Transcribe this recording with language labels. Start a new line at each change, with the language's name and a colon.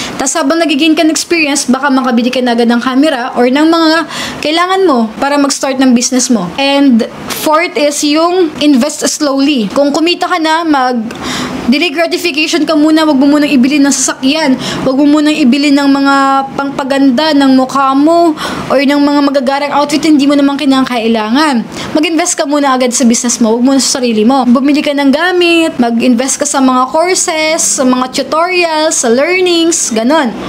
Filipino: Tapos, habang nag-gain ka ng experience, baka makabili ka na agad ng camera or ng mga kailangan mo para mag-start ng business mo.
English: And, fourth is yung invest slowly.
Filipino: Kung kumita ka na, delay gratification ka muna, wag mo munang ibili ng sasakyan, wag mo munang ibili ng mga pangpaganda ng mukha mo or ng mga magagarang outfit hindi mo naman kinakailangan. Mag-invest ka muna agad sa business mo, wag mo sa sarili mo. Bumili ka ng gamit, mag-invest ka sa mga courses, sa mga tutorials, sa learnings, ganon.